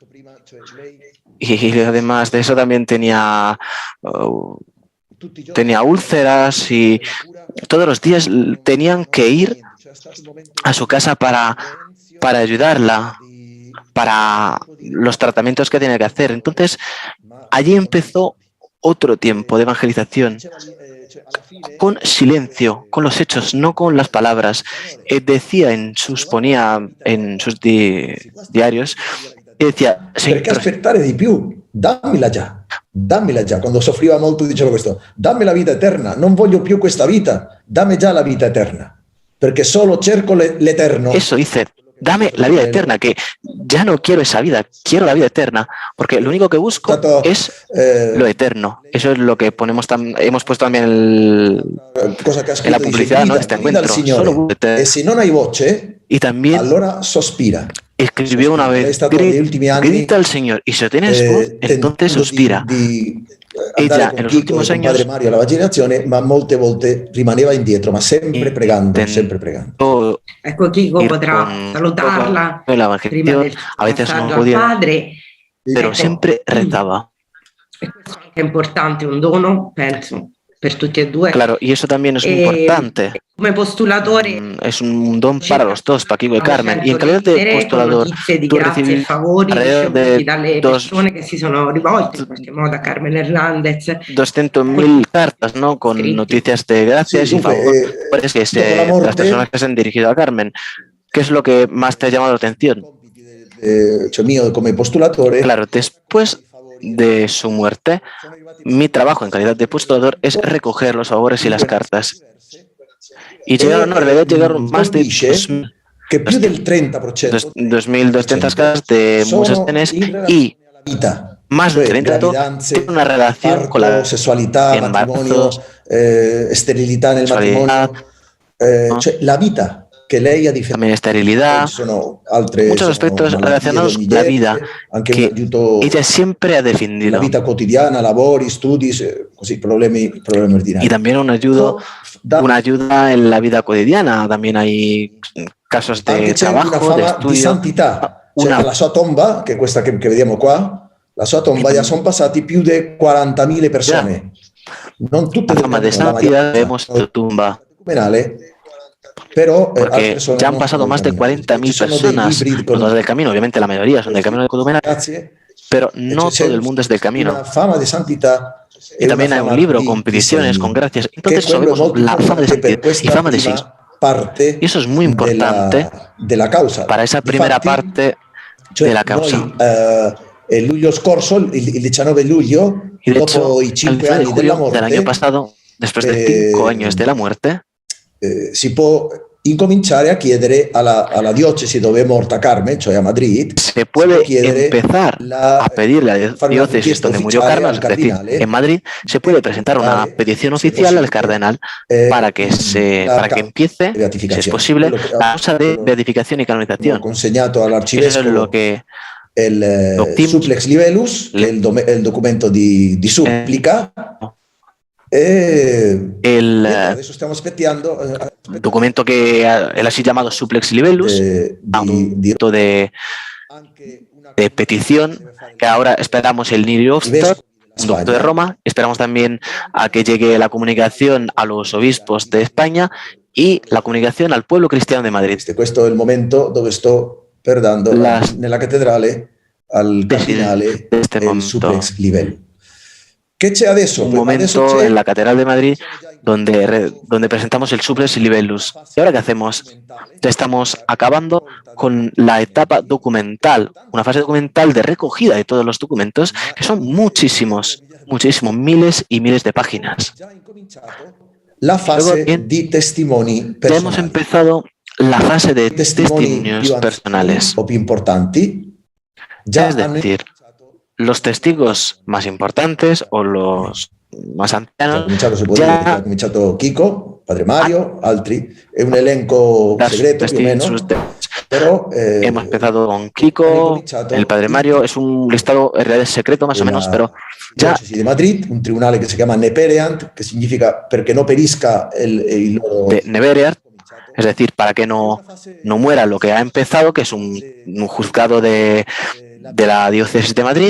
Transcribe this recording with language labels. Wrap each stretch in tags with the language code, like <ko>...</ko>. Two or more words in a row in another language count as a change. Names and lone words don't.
<es>Y además de eso también tenía úlceras y todos los días tenían que ir a su casa para ayudarla, para los tratamientos que tenía que hacer. Entonces, allí empezó otro tiempo de evangelización, con silencio, con los hechos, no con las palabras. Ponía en sus diarios, y decía,</es> <it>perché aspettare di più? Dammela già. Quando soffriva molto diceva questo: dammi la vita eterna, non voglio più questa vita, dammi già la vita eterna, perché solo cerco l'eterno.</it> <es>Eso dice, dame la vida eterna, que ya no quiero esa vida, quiero la vida eterna, porque lo único que busco es lo eterno. Eso es lo que hemos puesto también en la publicidad, ¿no? Este encuentro.</es> <it>E se non hai voce,</it> <es>y también</es> <it>allora sospira.</it> <es>Escribió una vez, grita al Señor, y si lo tienes voz, entonces suspira. Ella en los últimos años,</es> <it>Padre Mario alla vaccinazione, ma molte volte rimaneva indietro, ma sempre pregando, sempre pregando. Ecco, Chico potrà salutarla prima del</it> <es>a veces no</es> <it>passaggio al</it> <es>podía,</es> <it>padre.</it> <es>pero siempre rezaba.</es> <it>E questo è importante, un dono, penso, per tutti e due.</it> <es>Claro, y eso también es importante.</es> <it>Come postulatore</it> <es>Es un don para los dos, para Kiko y Carmen. Y en calidad de postulador, tú recibes alrededor de</es> <it>persone che si sono rivolte in qualche modo a Carmen Hernández.</it> <es>200.000 cartas, ¿no? Con noticias de gracias y favores que las personas que se han dirigido a Carmen. ¿Qué es lo que más te ha llamado la atención? Mío como postulatore. Claro, después de su muerte, mi trabajo en calidad de postulador es recoger los favores y las cartas. Y llegaron más de 2.200 cartas de mujeres y más de 30 tienen una relación con la</es> <it>sessualità, matrimonio, sterilità nel matrimonio, cioè la vita que lei ha difeso.</it> <es>También esterilidad, muchos aspectos relacionados con la vida que ella siempre ha defendido.</es> <it>La vita quotidiana, lavori, studi, così, problemi ordinari.</it> <es>Y también una ayuda en la vida cotidiana. También hay casos de trabajo, de estudio.</es> <it>Di santità. La sua tomba, che è questa che vediamo qua, la sua tomba ya sono passati più di 40.000 persone. Non tutte</it> <es>la fama de santidad vemos su tumba. Pero porque ya han pasado más de 40.000 personas por todo el camino. Obviamente la mayoría son del camino de Cotumenal, pero no todo el mundo es del camino. Y también hay un libro con peticiones, con gracias. Entonces sabemos la fama de santidad y fama de sí. Y eso es muy importante para esa primera parte de la causa.</es> <it>El luglio scorso, il 19 luglio,</it> <es>y de hecho,</es> <it>i 5</it> <es>el 19 de</es> <it>anni della</it> <es>julio</es> <it>morte,</it> <es>del año pasado, después de 5 años de la muerte,</es> <it>si può incominciare a chiedere alla diocesi dove è morta Carmen, cioè a Madrid,</it> <es>se puede empezar a pedirle a la diócesis donde murió Carmen, es decir, en Madrid, se puede presentar una petición oficial al cardenal para que empiece, si es posible, la causa de beatificación y canonización.</es> <it>Consegnato</it> <es>Eso</es> <it>all'arcivescovo</it> <es>es lo que</es> <it>il Supplex Libellus, che è il documento di supplica</it> <es>El</es> <it>adesso stiamo aspettando</it> <es>documento que el así llamado Supplex Libellus, un documento de petición, que ahora esperamos el Niriostat, un documento de Roma, esperamos también a que llegue la comunicación a los obispos de España y la comunicación al pueblo cristiano de Madrid.</es> <it>Questo è il momento dove sto per dando nella cattedrale al cardinale il Supplex Libellus. ¿Qué c'è adesso?</it> <es>Un momento en la Catedral de Madrid donde presentamos el Supplex Libellus. ¿Y ahora qué hacemos? Ya estamos acabando con la etapa documental, una fase documental de recogida de todos los documentos, que son muchísimos, miles y miles de páginas.</es> <it>La fase di testimoni personali.</it> <es>Ya hemos empezado la fase de testimonios personales.</es> <it>O più importanti.</it> <es>Es decir, los testigos más importantes o los más ancianos.</es> <it>Ha cominciato Kiko, Padre Mario, altri. È un elenco segreto più o meno.</it> <es>Pero, hemos empezado con Kiko, el Padre Mario, es un listado en realidad secreto más o menos, pero ya... de Madrid, un tribunale que se llama Nepereant, que significa</es> <it>perché no perisca</it> <es>el loro... De Nepereant, es decir, para que no muera lo que ha empezado, que es un juzgado de la diócesis de Madrid.</es>